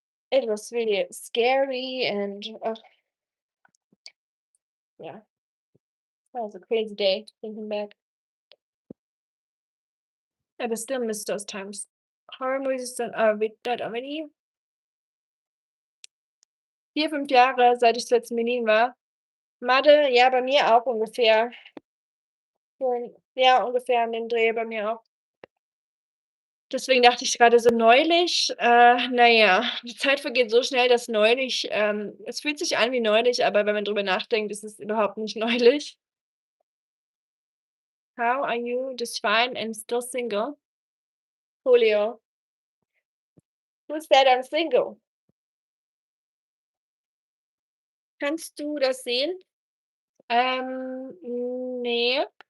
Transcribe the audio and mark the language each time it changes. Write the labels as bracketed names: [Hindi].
[English] It was really scary and yeah, that was a crazy day thinking back. I but still miss those times. Horror movies [German] sind wie [English] dead already? [German] 4, 5 Jahre, seit ich zuletzt in Berlin war. Mathe, ja, bei mir auch ungefähr. Ja, ungefähr an den Dreh bei mir auch. Deswegen dachte ich grade so neulich, na ja, die Zeit vergeht so schnell, dass neulich es fühlt sich an wie neulich, aber wenn man drüber nachdenkt, ist es überhaupt nicht neulich. [English] How are you just fine and still single? Julio. Who said I'm single? [German] Kannst du das sehen? Ne.